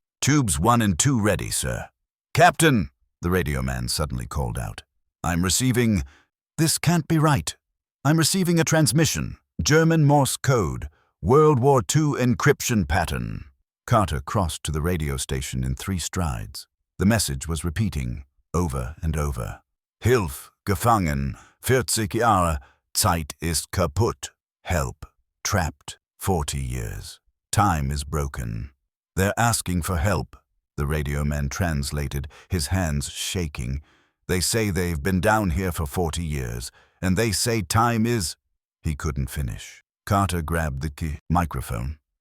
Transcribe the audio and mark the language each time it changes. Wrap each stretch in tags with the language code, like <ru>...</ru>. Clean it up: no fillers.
<en>Tubes 1 and 2 ready, sir. Captain, the radio man suddenly called out. I'm receiving... This can't be right. I'm receiving a transmission. German Morse code. World War II encryption pattern. Carter crossed to the radio station in 3 strides. The message was repeating, over and over.</en> <de>Hilf, gefangen, 40 Jahre, Zeit ist kaputt.</de> <en>Help, trapped, 40 years. Time is broken. They're asking for help, the radio man translated, his hands shaking. They say they've been down here for 40 years, and they say time is... He couldn't finish. Carter grabbed the microphone.</en>